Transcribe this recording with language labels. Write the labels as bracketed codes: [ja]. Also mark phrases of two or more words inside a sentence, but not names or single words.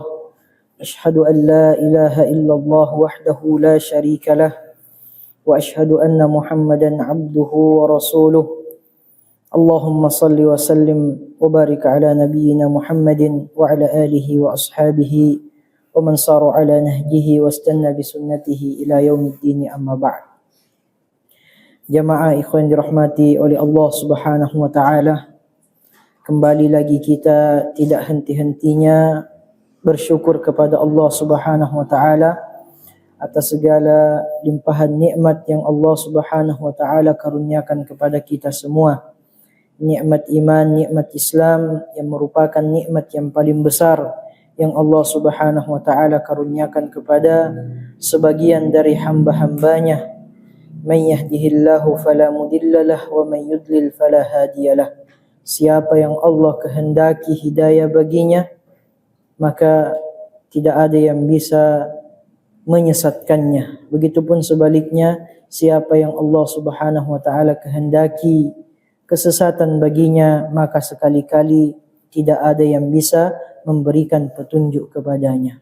[ar] أشهد أن لا إله إلا الله وحده لا شريك له وأشهد أن محمدا عبده ورسوله. اللهم صل وسلم وبارك على نبينا محمد وعلى آله وأصحابه ومن سار على نهجه واستن بسنته إلى يوم الدين، أما بعد. [id] Jamaah ikhwan dirahmati oleh Allah [ar] سبحانه وتعالى, [id] kembali lagi kita tidak henti-hentinya bersyukur kepada Allah [ar] سبحانه وتعالى [id] atas segala limpahan nikmat yang Allah [ar] سبحانه وتعالى [id] karuniakan kepada kita semua. Nikmat iman, nikmat Islam yang merupakan nikmat yang paling besar yang Allah [ar] سبحانه وتعالى [id] karuniakan kepada sebagian dari hamba-hambanya. [ar] من يهده الله فلا مضل له ومن يضلل فلا هادي له. [id] Siapa yang Allah kehendaki hidayah baginya, maka tidak ada yang bisa menyesatkannya. Begitupun sebaliknya, siapa yang Allah [ar] سبحانه وتعالى [id] kehendaki kesesatan baginya, maka sekali-kali tidak ada yang bisa memberikan petunjuk kepadanya.